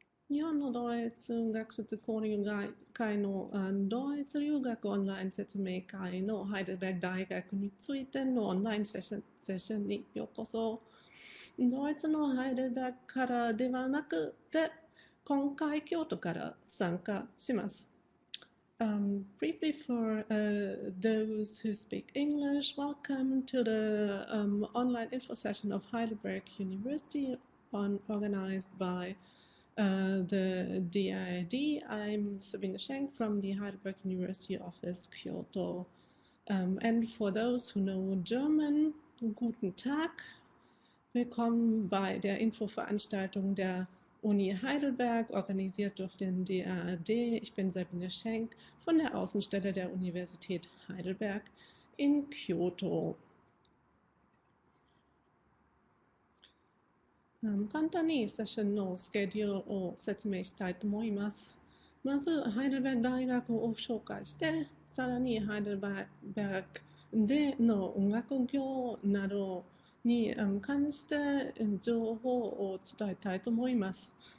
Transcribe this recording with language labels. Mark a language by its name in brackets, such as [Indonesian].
[Japanese] 日本のドイツ学術交流会のドイツ留学オンライン説明会のハイデルベルク大学についてのオンラインセッションにようこそ。ドイツのハイデルベルクからではなくて、今回京都から参加します。 [English] Briefly for those who speak English, welcome to the online info session of Heidelberg University organized by the DID. I'm Sabine Schenk from the Heidelberg University office, Kyoto. And for those who know German, [German] guten Tag. Willkommen bei der Infoveranstaltung der Uni Heidelberg, organisiert durch den DAAD. Ich bin Sabine Schenk von der Außenstelle der Universität Heidelberg in Kyoto. [Japanese] 簡単にセッションのスケジュールを説明したいと思います。まず、ハイデルベルク大学を紹介して、さらにハイデルベルクでの学業などに関して情報を伝えたいと思います。